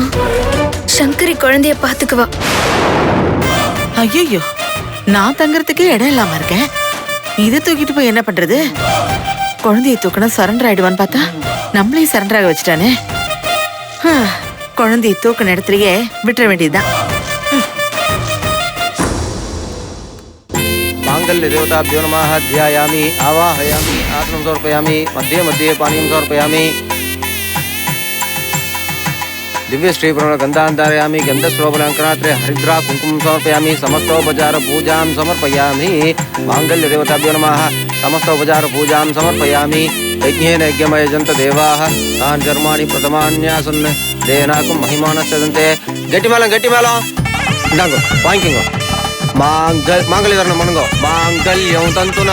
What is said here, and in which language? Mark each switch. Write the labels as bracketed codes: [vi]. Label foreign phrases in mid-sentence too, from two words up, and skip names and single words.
[ta] சங்கரி குழந்தைய பாத்துக்குவா. ஐயோ, நான் தங்கறதுக்கே இடம் இல்லாம இருக்கேன். இதை தூக்கிட்டு போய் என்ன பண்றது? குழந்தைய தூக்கணும் சரண்டர் ஆயிடுவான்னு பார்த்தா நம்மளையும் சரண்டர் ஆக வச்சுட்டானே. குழந்தைய தூக்கின இடத்துலயே விட்டுற வேண்டியதுதான். [sa] मांगल्य देवताभ्यो नमः. ध्यायामि, आवाहयामि, आसनं समर्पयामि, मध्ये मध्ये पानीयं समर्पयामि. दिव्य श्री गंधांतारयामि. गंधस्वरूपलंकनात्रे हरिद्रा कुंकुम समर्पयामि. समस्तोपचार पूजां समर्पयामि. मांगल्य देवताभ्यो नमः. समस्तोपचार पूजां समर्पयामि. यज्ञेन यज्ञमयजन्त देवाः तानि कर्माणि प्रथमान्यासन् तेनाकं [ta] महिमानश्चदन्ते गट्टि மேளம் இந்தாங்க வாங்கிக்கோங்க மாங்கல்யதரணம் பண்ணுங்க [sa] माङ्गल्यं तन्तुना